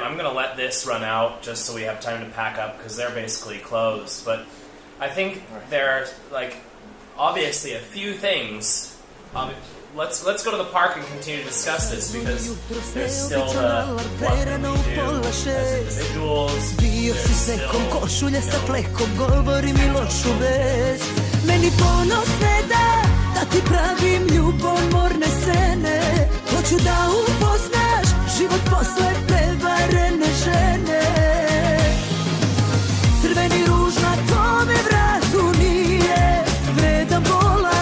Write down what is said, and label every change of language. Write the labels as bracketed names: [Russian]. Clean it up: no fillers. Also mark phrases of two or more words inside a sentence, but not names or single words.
[English] I'm going to let this run out just so we have time to pack up because they're basically closed. But I think there are, obviously a few things. Let's go to the park and continue to discuss this because there's still what can we do as individuals. [Serbian] Bio si se kom košulje sa flekom, govori mi lošu vest. Meni ponos ne da ti pravim ljubomorne scene. Hoću da upoznaš život posle prevarene žene. Crveni ruž na tome vratu nije vredan bola.